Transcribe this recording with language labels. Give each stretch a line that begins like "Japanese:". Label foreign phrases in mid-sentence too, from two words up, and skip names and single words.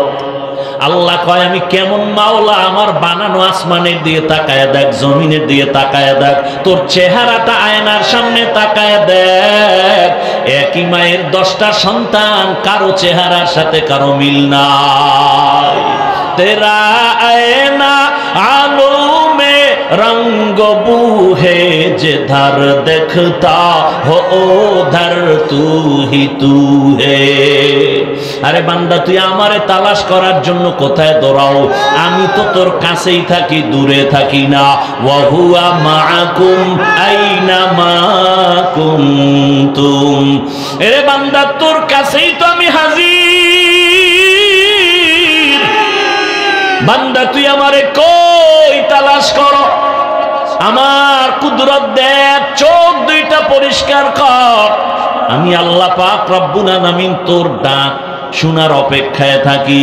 Bangla: আল্লাহ কয় আমি কেমন মাওলা, আমার বানানো আসমানের দিকে তাকায় দেখ, জমিনের দিকে তাকায় দেখ, তোর চেহারাটা আয়নার সামনে তাকায় দেখ। একই মায়ের 10টা সন্তান, কারো চেহারার সাথে কারো মিল নাই।
Urdu: تیرا آئینہ آلو میں رنگ بوہے جدھر دیکھتا ہو ادھر تو ہی تو ہے.
Bangla: আরে বান্দা তুই আমারে তালাশ করার জন্য কোথায় দৌড়াও? আমি তো তোর কাছেই থাকি, দূরে থাকি না।
Arabic: وهو معكم أين ما كنتم.
Bangla: আরে বান্দা তোর কাছেই তো আমি হাজির। বান্দা তুই আমারে কই তালাশ করো? আমার কুদরত দেখ, চোখ দুইটা পরিষ্কার কর। আমি আল্লাহ পাক রব্বুল আলামিন তোর ডাক শোনার অপেক্ষায় থাকি।